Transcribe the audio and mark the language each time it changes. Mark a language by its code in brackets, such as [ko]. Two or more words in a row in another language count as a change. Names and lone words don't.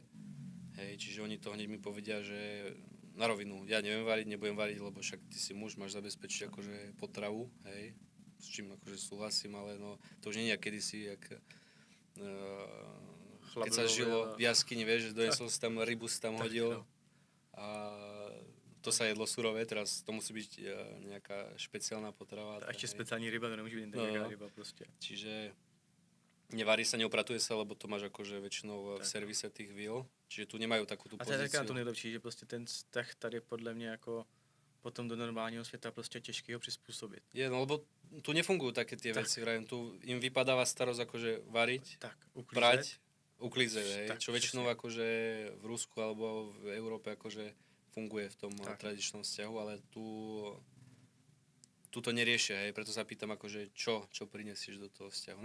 [sk] Hej, čiže oni to hneď mi povedia, že na rovinu, ja neviem variť, nebudem variť, lebo však ty si muž, máš zabezpečiť akože potravu, hej, s čím akože súhlasím, ale no, to už nie je jak kedysi, jak keď sa žilo v jaskyni, vieš, že donesol si tam rybu, si tam Tak, hodil no. a to sa jedlo surové, teraz to musí byť nejaká špeciálna potrava. [cs] A ještě [sk] hej. [cs] speciální ryba, to nemůže být No, nějaká no. ryba prostě. [sk] Čiže nevarí sa, neopratuje sa, lebo to máš akože väčšinou v Tak. servise tých vil. Čiže tu nemajú takú tú [cs] A to je taky na [sk] pozíciu. [cs] to nejlepší, že prostě ten vztah tady podle mě jako potom do normálního světa prostě těžký ho přizpůsobit. [sk] Je, no lebo tu nefungujú také tie Tak. veci, vrajím, tu im vypadáva starosť akože variť, Tak, prať, uklízeť, hej, Tak, čo väčšinou akože v Rusku alebo v Európe akože funguje v tom Tak. tradičnom vzťahu, ale tu to neriešia, hej, preto sa pýtam akože čo prinesieš do toho vzťahu.